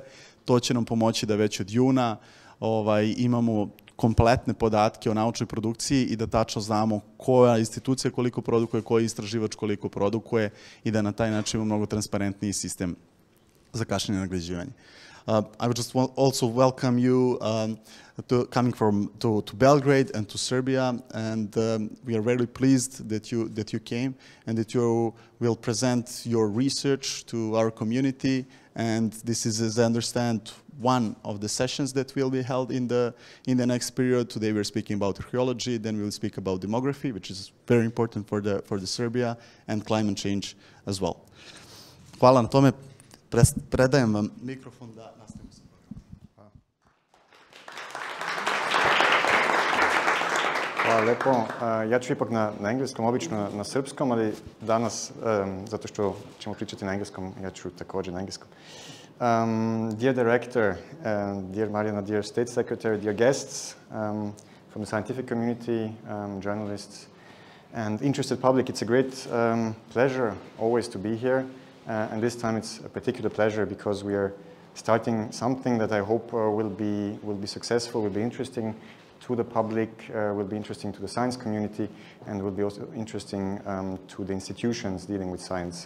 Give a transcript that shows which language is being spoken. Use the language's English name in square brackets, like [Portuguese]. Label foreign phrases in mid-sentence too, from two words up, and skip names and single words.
[Serbian] To će nam pomoći da već od juna imamo kompletne podatke o naučnoj produkciji i da tačno znamo koja institucija koliko produkuje, koji istraživač koliko produkuje i da na taj način imamo mnogo transparentniji sistem za kašnjenje nagrađivanja. [English] I would just also welcome you coming to Belgrade and to Serbia, and we are very pleased that you came and that you will present your research to our community. And this is, as I understand, one of the sessions that will be held in the next period. Today we're speaking about archaeology, then we'll speak about demography, which is very important for the Serbia, and climate change as well. [Serbian] Hvala na tome. Predajem vam mikrofon da nastavimo sa programom. Hvala lepo. Ja ću ipak na engleskom, obično na srpskom, ali danas, zato što ćemo pričati na engleskom, ja ću također na engleskom. [English] Dear Director, dear Marjana, dear State Secretary, dear guests from the scientific community, journalists, and interested public, it's a great pleasure always to be here. And this time it's a particular pleasure because we are starting something that I hope will be successful, will be interesting to the public, will be interesting to the science community, and will be also interesting to the institutions dealing with science.